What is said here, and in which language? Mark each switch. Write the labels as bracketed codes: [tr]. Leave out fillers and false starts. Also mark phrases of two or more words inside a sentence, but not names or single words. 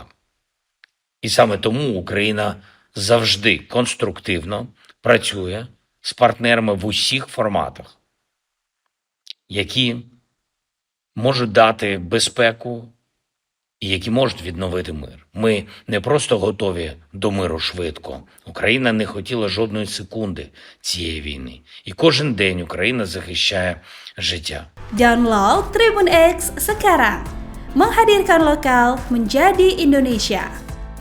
[uk] І саме тому Україна завжди конструктивно працює з партнерами в усіх форматах, які можуть дати безпеку і які можуть відновити мир. Ми не просто готові до миру швидко. Україна не хотіла жодної секунди цієї війни. І кожен день Україна захищає життя. [id] Download Tribun X sekarang. Menghadirkan lokal menjadi Indonesia.